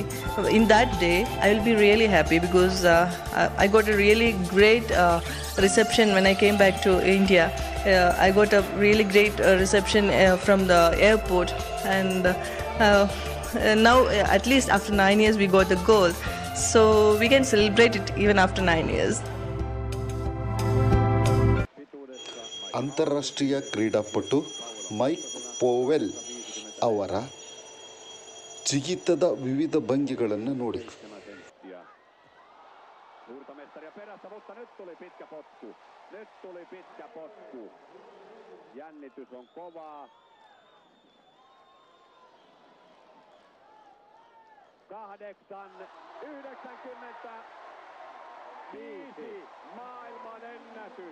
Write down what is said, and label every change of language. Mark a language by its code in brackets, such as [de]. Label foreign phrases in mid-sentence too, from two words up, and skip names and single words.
[en] In that day, I will be really happy because I got a really great reception when I came back to India. I got a really great reception from the airport, and now at least after 9 years we got the gold, so we can celebrate it even after 9 years. [kn] ಅಂತಾರಾಷ್ಟ್ರೀಯ ಕ್ರೀಡಾಪಟು ಮೈಕ್ ಪೋವೆಲ್ ಅವರ ಜಿಗಿತದ ವಿವಿಧ ಭಂಗಿಗಳನ್ನು ನೋಡಿ. [fi] Suurtamestaria perässä, mutta nyt tuli pitkä potku. Nyt tuli pitkä potku. Jännitys on kovaa. 8.95 maailman ennätys.